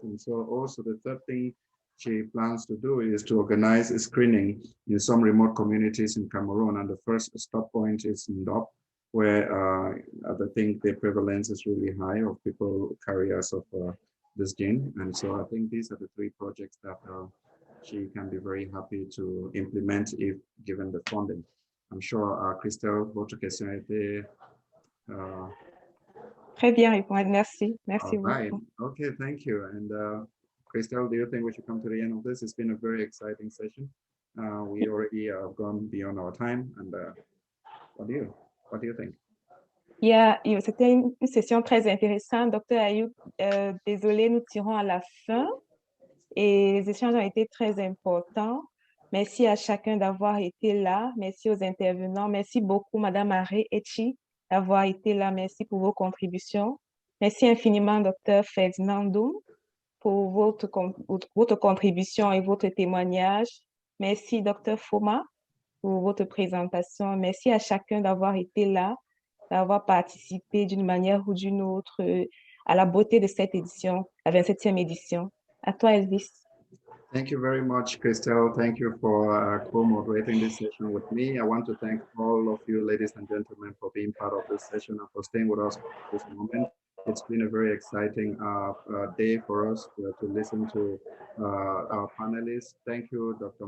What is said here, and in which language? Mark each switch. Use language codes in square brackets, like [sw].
[en] And so also the third thing she plans to do is to organize a screening in some remote communities in Cameroon. And the first stop point is in Ndop, where I think the prevalence is really high of people carriers of this gene. And so I think these are the three projects that she can be very happy to implement if given the funding. I'm sure, [fr] Christelle, votre question a été Très bien répondu. Merci. Merci [en] right. [fr] beaucoup. [en] Okay, thank you. And Christelle, do you think we should come to the end of this? It's been a very exciting session. We already have gone beyond our time. And what do you think? [fr] C'était une session très intéressante. Docteur Ayouk, désolé, nous tirons à la fin. Et les échanges ont été très importants. Merci à chacun d'avoir été là. Merci aux intervenants. Merci beaucoup, Madame Aré Etchi, d'avoir été là. Merci pour vos contributions. Merci infiniment, Docteur Ferdinando, pour votre contribution et votre témoignage. Merci, Docteur Foma, pour votre présentation. Merci à chacun d'avoir été là, d'avoir participé d'une manière ou d'une autre à la beauté de cette édition, la 27e édition. À toi, Elvis. [en] Thank you very much, Christelle. Thank you for co-moderating this session with me. I want to thank all of you, ladies and gentlemen, for being part of this session and for staying with us at this moment. It's been a very exciting day for us to listen to our panelists. Thank you, Dr.